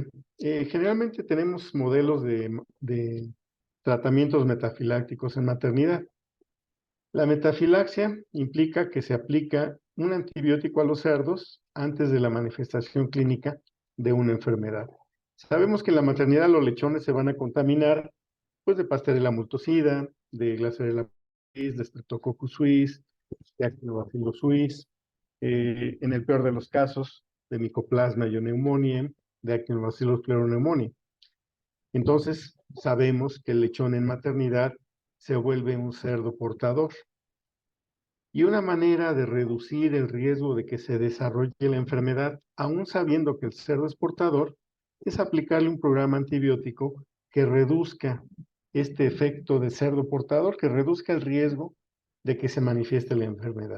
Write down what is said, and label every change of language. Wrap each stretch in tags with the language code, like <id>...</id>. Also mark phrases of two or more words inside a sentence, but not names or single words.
<es>Generalmente tenemos modelos de tratamientos metafilácticos en maternidad. La metafilaxia implica que se aplica un antibiótico a los cerdos antes de la manifestación clínica de una enfermedad. Sabemos que en la maternidad los lechones se van a contaminar pues, de Pasteurella multocida, de Glasella suis, de Streptococcus suis, de Actinobacillus suis, en el peor de los casos, de Mycoplasma ioneumoniae, de Actinobacillus pleuropneumoniae. Entonces, sabemos que el lechón en maternidad se vuelve un cerdo portador. Y una manera de reducir el riesgo de que se desarrolle la enfermedad, aún sabiendo que el cerdo es portador, es aplicarle un programa antibiótico que reduzca este efecto de cerdo portador, que reduzca el riesgo de que se manifieste la enfermedad.</es>